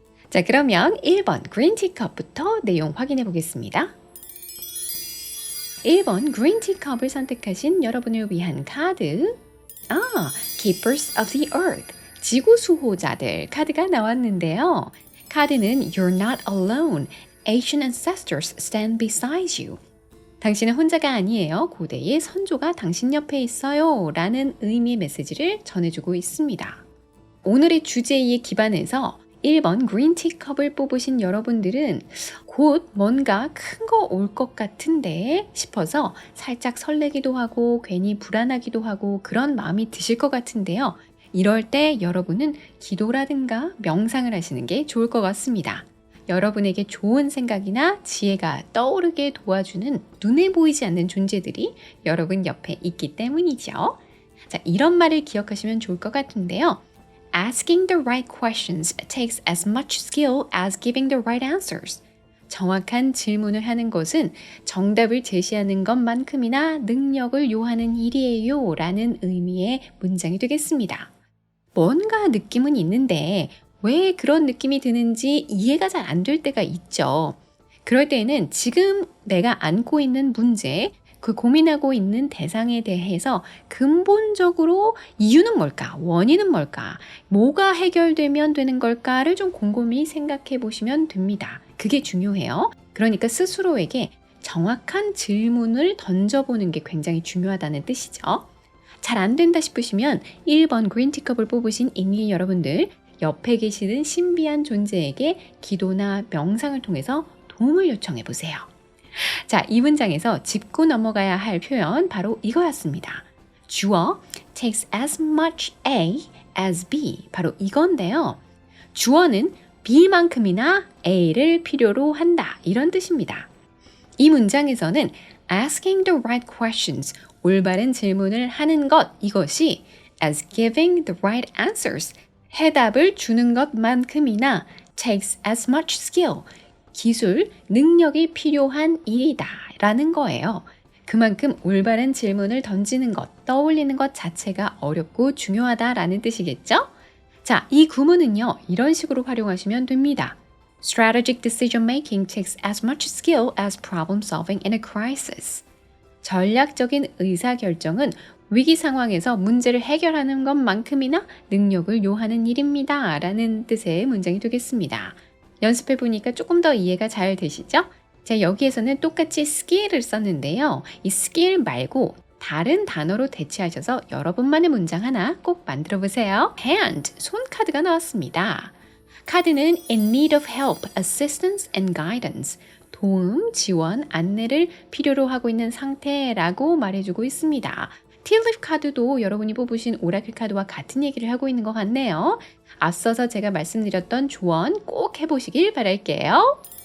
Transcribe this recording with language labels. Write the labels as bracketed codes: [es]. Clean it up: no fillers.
[ko] 자, 그러면 1번 그린 티컵부터 내용 확인해 보겠습니다. 1번 그린 티컵을 선택하신 여러분을 위한 카드 Keepers of the Earth, 지구 수호자들 카드가 나왔는데요. 카드는 [en] You're not alone, Ancient ancestors stand beside you. [ko] 당신은 혼자가 아니에요. 고대의 선조가 당신 옆에 있어요 라는 의미의 메시지를 전해주고 있습니다. 오늘의 주제에 기반해서 1번 그린 티컵을 뽑으신 여러분들은 곧 뭔가 큰 거 올 것 같은데 싶어서 살짝 설레기도 하고 괜히 불안하기도 하고 그런 마음이 드실 것 같은데요. 이럴 때 여러분은 기도라든가 명상을 하시는 게 좋을 것 같습니다. 여러분에게 좋은 생각이나 지혜가 떠오르게 도와주는 눈에 보이지 않는 존재들이 여러분 옆에 있기 때문이죠. 자, 이런 말을 기억하시면 좋을 것 같은데요. [en] Asking the right questions takes as much skill as giving the right answers. [ko] 정확한 질문을 하는 것은 정답을 제시하는 것만큼이나 능력을 요하는 일이에요 라는 의미의 문장이 되겠습니다. 뭔가 느낌은 있는데 왜 그런 느낌이 드는지 이해가 잘 안 될 때가 있죠. 그럴 때에는 지금 내가 안고 있는 문제, 그 고민하고 있는 대상에 대해서 근본적으로 이유는 뭘까? 원인은 뭘까? 뭐가 해결되면 되는 걸까를 좀 곰곰이 생각해 보시면 됩니다. 그게 중요해요. 그러니까 스스로에게 정확한 질문을 던져보는 게 굉장히 중요하다는 뜻이죠. 잘 안 된다 싶으시면 1번 그린티컵을 뽑으신 잉리 여러분들, 옆에 계시는 신비한 존재에게 기도나 명상을 통해서 도움을 요청해 보세요. 자, 이 문장에서 짚고 넘어가야 할 표현 바로 이거였습니다. [en] 주어 takes as much A as B, [ko] 바로 이건데요. 주어는 B만큼이나 A를 필요로 한다, 이런 뜻입니다. 이 문장에서는 [en] asking the right questions, [ko] 올바른 질문을 하는 것, 이것이 [en] as giving the right answers, [ko] 해답을 주는 것만큼이나 [en] takes as much skill, [ko] 기술, 능력이 필요한 일이다 라는 거예요. 그만큼 올바른 질문을 던지는 것, 떠올리는 것 자체가 어렵고 중요하다라는 뜻이겠죠? 자, 이 구문은요, 이런 식으로 활용하시면 됩니다. [en] Strategic decision making takes as much skill as problem solving in a crisis. [ko] 전략적인 의사결정은 위기 상황에서 문제를 해결하는 것만큼이나 능력을 요하는 일입니다 라는 뜻의 문장이 되겠습니다. 연습해 보니까 조금 더 이해가 잘 되시죠? 자, 여기에서는 똑같이 skill을 썼는데요. 이 skill 말고 다른 단어로 대체하셔서 여러분만의 문장 하나 꼭 만들어 보세요. hand, 손 카드가 나왔습니다. 카드는 [en] in need of help, assistance and guidance. [ko] 도움, 지원, 안내를 필요로 하고 있는 상태라고 말해주고 있습니다. 티립 카드도 여러분이 뽑으신 오라클 카드와 같은 얘기를 하고 있는 것 같네요. 앞서서 제가 말씀드렸던 조언 꼭 해보시길 바랄게요.